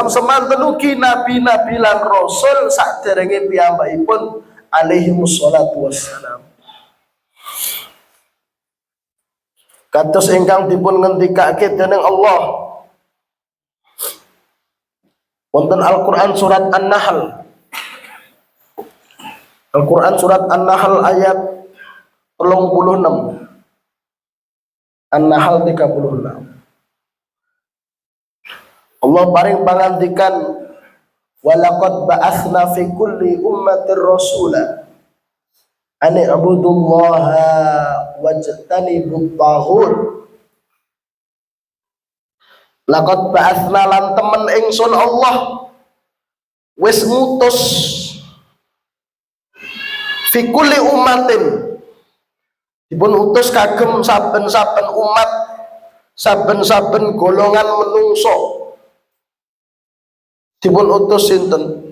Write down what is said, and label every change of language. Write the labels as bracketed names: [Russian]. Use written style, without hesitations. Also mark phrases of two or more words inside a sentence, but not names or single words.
[Javanese] Semanten ugi nabi-nabi lan rasul saderenge piyambakipun [Arabic] عليه الصلاة والسلام. [Javanese] Kados ingkang dipun ngendikake dening Allah, Wonten Al-Qur'an surat An-Nahl. Al-Qur'an surat An-Nahl ayat 36. An-Nahl 36. Allah paring pangandikan, [Arabic] ولقد بعثنا في كل أمة رسولا أن اعبدوا الله واجتنبوا الطاغوت. لقد بعثنا [Javanese] lan temen ingsun Allah wis ngutus [Arabic] في كل أمة, [Javanese] dipun utus kagem saben-saben umat, saben-saben golongan menungso, dipun utus sinten?